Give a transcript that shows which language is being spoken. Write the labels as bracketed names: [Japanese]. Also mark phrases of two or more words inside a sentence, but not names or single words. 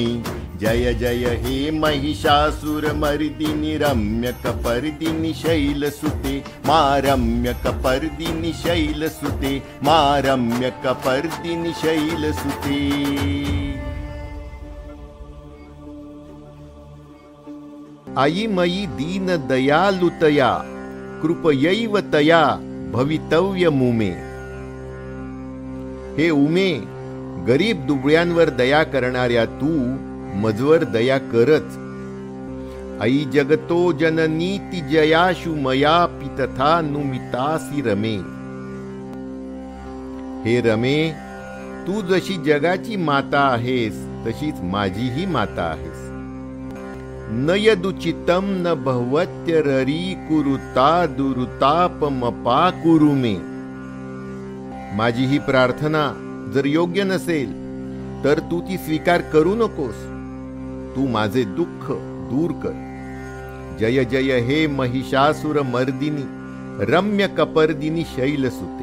[Sanskrit] जय जय हे महिषासुरमर्दिनि रम्यकपर्दिनि शैलसुते मा रम्यकपर्दिनि शैलसुते मा रम्यकपर्दिनि शैलसुते। आई मयि दीन दयालुतया कृपयैव तया भवितव्यमुमे। [Marathi] हे उमे, गरीब दुबळ्यांवर दया करणाऱ्या तू मजवर दया करच। [Sanskrit] आई जगतो जननीति जयाशु मयापि तथा नुमितासि रमे। [Marathi] हे रमे, तू जशी जगाची माता आहेस तशीच माझीही माता आहेस। [Sanskrit] न यदुचितं न भवत्यररी कुरुता दुरुतापमपाकुरु मे। [Marathi] माझी ही प्रार्थना जर योग्य नसेल तर तू ती स्वीकार करू नकोस। तू माझे दुःख दूर कर। [Sanskrit] जय जय हे महिषासुर मर्दिनी रम्य कपर्दिनी शैलसुते।